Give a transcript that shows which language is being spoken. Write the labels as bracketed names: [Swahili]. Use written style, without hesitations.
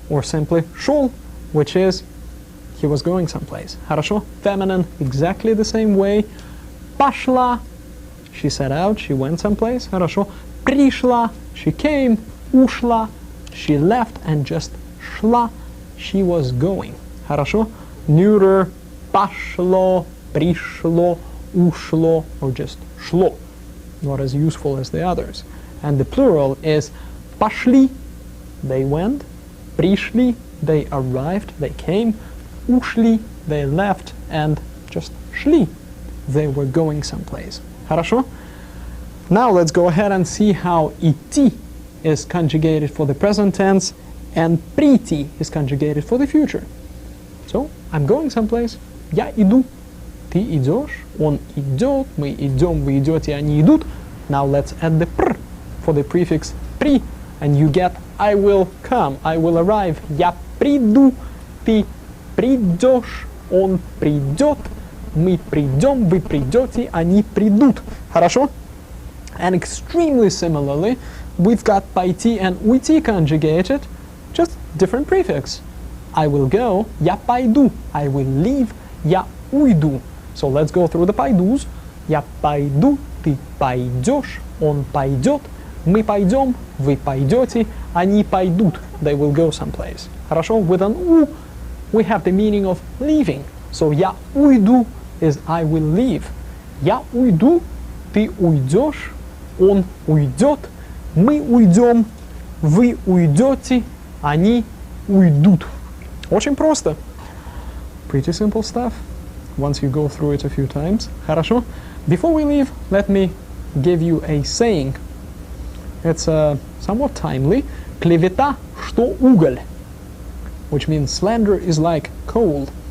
[English] Or simply шел, which is he was going someplace. [Russian] Хорошо? [English] Feminine, exactly the same way. Пошла. She set out. She went someplace. [Russian] Хорошо? [English] Пришла. She came. Ушла. She left. And just шла. She was going. Хорошо? [Russian] Neuter, пошло, пришло, ушло, or just шло. [English] Not as useful as the others. And the plural is пошли, they went, пришли, they arrived, they came, ушли, they left, and just шли, they were going someplace. [Russian] Хорошо? [English] Now let's go ahead and see how идти is conjugated for the present tense and прийти is conjugated for the future. So, I'm going someplace. [Russian] Я иду. Ты идешь. Он идет. Мы идем. Вы идете. Они идут. [English] Now let's add the pr for the prefix при, and you get I will come. I will arrive. [Russian] Я приду. Ты придешь. Он придет. Мы придем. Вы придете. Они придут. Хорошо? [English] And extremely similarly, we've got пойти and уйти conjugated. Just different prefix. I will go, [Russian] я пойду. [English] I will leave, [Russian] я уйду. [English] So let's go through the пойдус. [Russian] Я пойду, ты пойдешь, он пойдет, мы пойдем, вы пойдете, они пойдут, [English] they will go someplace. [Russian] Хорошо? [English] With an у we have the meaning of leaving. So [Russian] я уйду [English] is I will leave. [Russian] Я уйду, ты уйдешь, он уйдет, мы уйдем, вы уйдете, они уйдут. Очень просто. [English] Pretty simple stuff once you go through it a few times. [Russian] Хорошо? [English] Before we leave, let me give you a saying. It's somewhat timely. [Russian] Клевета, что уголь. [English] Which means slander is like coal.